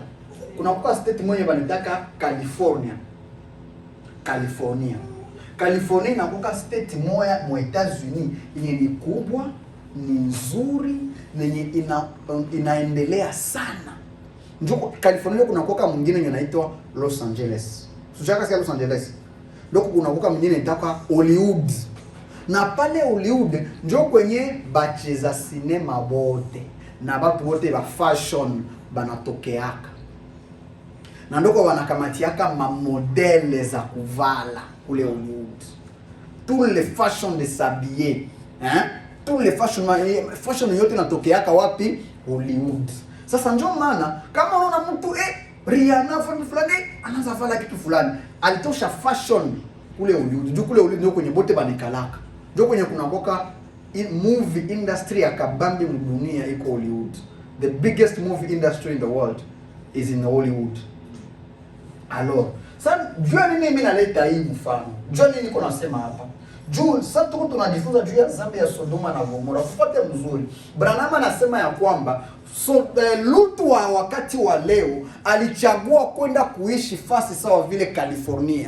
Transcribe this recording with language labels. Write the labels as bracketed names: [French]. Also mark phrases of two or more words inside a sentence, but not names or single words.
[Swahili] Kuna kuko state moja banataka California. California inakuwa state moja mu Etats-Unis yenye ni kubwa, ni nzuri, yenye inaendelea sana. Ndio California kuna kuoka mwingine inaitwa Los Angeles. Sijaka sikia Los Angeles. Ndio kuna kuoka mwingine inaitwa Hollywood. Na pale Hollywood ndio kwenye bacheza sinema bote. na batu wote ba fashion banatokeaka. Na ndoko wanakamatiaka ma modèles za kuvala kule Hollywood. [French] Tous les fashions de s'habiller, hein? Tous les fashion [Swahili] yote natokeaka wapi? Hollywood. Sasa ndio maana kama unaona mtu Rihanna fulani anaanza vala kitu fulani, alitosha fashion kule Hollywood. Ndio kule Hollywood ndio kwenye bote banikalaka. Ndio kwenye kunakoka [English] movie industry [Swahili] ya kabambi mdunia iko Hollywood. [English] The biggest movie industry in the world is in Hollywood. [Swahili] Alors, sasa jua nini mimi naleta hii mfano? Jua nini niko nasema hapa? Juu sasa tuko tunajifunza juu ya dhambi ya Sodoma na Gomora. Fuate mzuri. Branham anasema ya kwamba Lutu wa wakati wa leo alichagua kwenda kuishi fasi sawa vile California.